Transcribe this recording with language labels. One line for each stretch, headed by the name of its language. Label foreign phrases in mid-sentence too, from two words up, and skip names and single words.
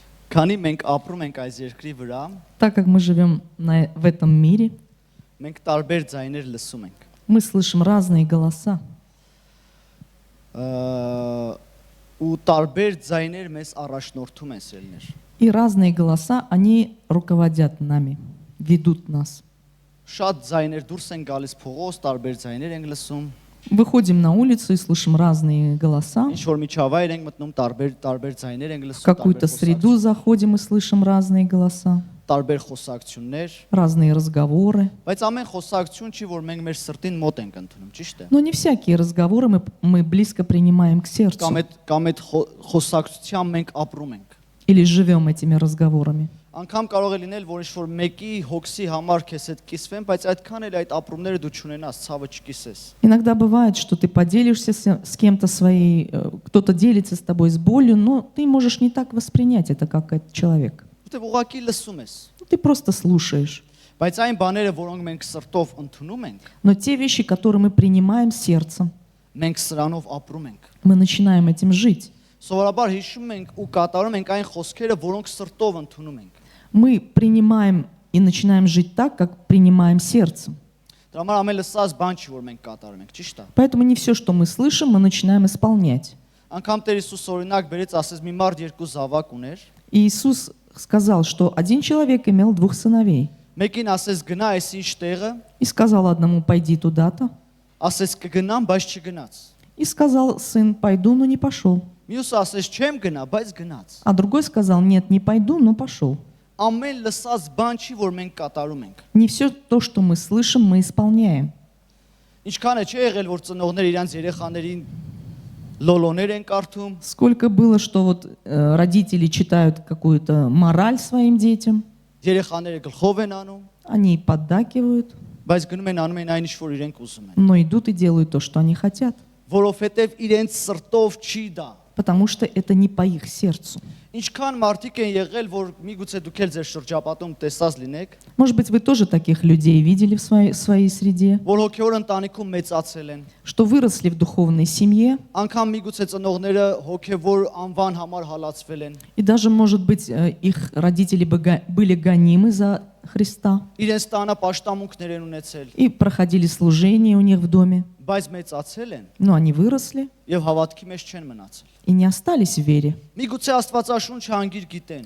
Armenian: Քանի մենք ապրում ենք այս երկրի վրա,
Russian: Так как мы живем в этом мире,
Armenian: մենք տարբեր ձայներ լսում ենք։
Russian: мы слышим разные голоса.
Armenian: Ու տարբեր ձայներ մեզ առաջնորդում են սելներ։
Russian: И разные голоса, они руководят нами, ведут нас.
Armenian: Շատ ձայներ դուրս են գալիս փողոց, տարբեր ձայներ ենք լսում։
Russian: Выходим на улицу и слышим разные голоса.
Armenian: Ինչ որ միջավայր ենք մտնում, տարբեր ձայներ ենք
Russian: В
Armenian: լսում,
Russian: какую-то среду заходим и слышим разные голоса,
Armenian: տարբեր խոսակցություններ,
Russian: разные разговоры.
Armenian: բայց ամեն խոսակցություն չի, որ մենք մեր սրտին մոտ ենք ընդունում, ճիշտ է։
Russian: Но не всякие разговоры мы близко принимаем к сердцу
Armenian: Կամ այդ խոսակցությամբ մենք ապրում ենք։
Russian: или живем этими разговорами.
Armenian: Անկամ կարող է լինել, որ ինչ-որ մեկի հոգսի համար քեզ հետ կիսվեն, բայց այդքան էլ այդ ապրումները դու չունենաս, ցավը չկիսես։
Russian: Иногда бывает, что ты поделишься с кем-то своей, кто-то делится с тобой с болью, но ты можешь не так воспринять это, как этот человек.
Armenian: Որտեղ ուղղակի լսում ես։
Russian: Ты просто слушаешь.
Armenian: Բայց այն բաները, որոնք մենք սրտով ընդունում ենք,
Russian: Но те вещи, которые мы принимаем сердцем,
Armenian: մենք սրանով ապրում ենք։
Russian: мы начинаем этим жить.
Armenian: Սովորաբար հիշում ենք ու կատարում ենք այն խոսքերը, որոնք սրտով ընդունում ենք։
Russian: Мы принимаем и начинаем жить так, как принимаем сердцем.
Armenian: Դրա համար ամեն լսած բան չի, որ մենք կատարում ենք, ճիշտ է։
Russian: Поэтому не все, что мы слышим, мы начинаем исполнять.
Armenian: Անկամ Տեր Հիսուս օրինակ բերեց, ասես մի մարդ երկու զավակ ուներ,
Russian: И Иисус сказал, что один человек имел 2 сыновей.
Armenian: մեկին ասես գնա այս ինչ տեղը,
Russian: И сказал одному, пойди туда-то.
Armenian: ասես կգնամ, բայց չգնաց։
Russian: И сказал сын, пойду, но не пошел.
Armenian: Մյուսը ասես չեմ գնա, բայց գնաց։
Russian: А другой сказал, нет, не пойду, но пошел.
Armenian: Ամեն լսած բան չի, որ մենք կատարում ենք։
Russian: Не все то, что мы слышим, мы исполняем.
Armenian: Ինչքան է չի եղել, որ ծնողները իրանց երեխաներին լոլոներ են կարդում,
Russian: Сколько было, что вот родители читают какую-то мораль своим детям,
Armenian: երեխաները գլխով են անում,
Russian: они поддакивают,
Armenian: բայց գնում են անում են այն ինչ որ իրենք ուզում են,
Russian: но идут и делают то, что они хотят,
Armenian: որովհետև իրենց սրտով չի դա։
Russian: потому что это не по их сердцу.
Armenian: Ինչքան մարդիկ են եղել, որ միգուցե դուք էլ ձեր շրջապատում տեսած լինեք,
Russian: Может быть, вы тоже таких людей видели в своей среде,
Armenian: որ հոգևոր ընտանիքում մեծացել են,
Russian: что выросли в духовной семье,
Armenian: անգամ միգուցե ծնողները հոգևոր անվան համար հալածվել են,
Russian: и даже, может быть, их родители были гонимы за Христа
Armenian: իրենց տանը պաշտամունքներ են ունեցել,
Russian: и проходили служение у них в доме,
Armenian: բայց մեծացել են
Russian: но они выросли
Armenian: եւ հավատքի մեջ չեն мնացել։
Russian: и не остались в вере.
Armenian: Միգուցե Աստվածաշունչը անգիր գիտեն,